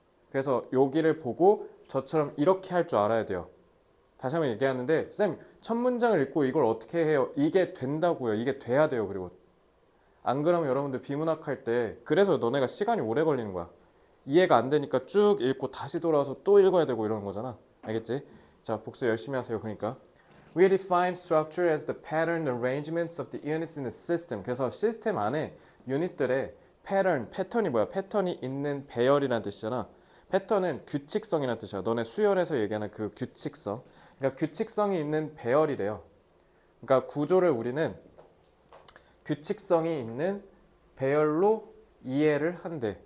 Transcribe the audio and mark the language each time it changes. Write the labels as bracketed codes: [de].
[ko] 그래서 여기를 보고 저처럼 이렇게 할 줄 알아야 돼요. 다시 한번 얘기하는데 쌤, 첫 문장을 읽고 이걸 어떻게 해요? 이게 된다고요. 이게 돼야 돼요. 그리고 안 그러면 여러분들 비문학 할 때 그래서 너네가 시간이 오래 걸리는 거야. 이해가 안 되니까 쭉 읽고 다시 돌아와서 또 읽어야 되고 이러는 거잖아. 알겠지? 자, 복습 열심히 하세요. 그러니까 [en] We define structure as the pattern arrangements of the units in the system. [ko] 그래서 시스템 안에 유닛들의 패턴이 뭐야? 패턴이 있는 배열이라는 뜻이잖아. 패턴은 규칙성이라는 뜻이야. 너네 수열에서 얘기하는 그 규칙성. 그러니까 규칙성이 있는 배열이래요. 그러니까 구조를 우리는 규칙성이 있는 배열로 이해를 한대.